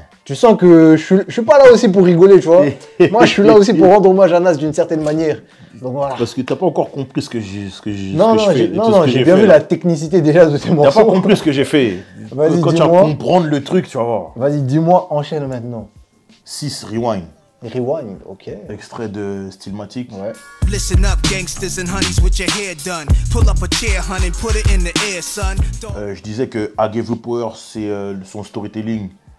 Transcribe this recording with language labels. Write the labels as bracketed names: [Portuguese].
[French] Tu sens que je suis pas là aussi pour rigoler, tu vois. Moi, je suis là aussi pour rendre hommage à Nas d'une certaine manière. Donc voilà. Parce que t'as pas encore compris ce que j'ai fait. Non, j'ai bien vu la technicité déjà de ces morceaux. T'as pas compris ce que j'ai fait. Vas-y, quand tu vas comprendre le truc, tu vas voir. Vas-y, dis-moi, enchaîne maintenant. 6, Rewind. Rewind, ok. Extrait de Stillmatic. Ouais. [English] Listen up, gangsters and honeys with your hair done. Pull up a chair, honey, put it in the air, son. [French] Je disais que I Gave You Power, c'est son storytelling.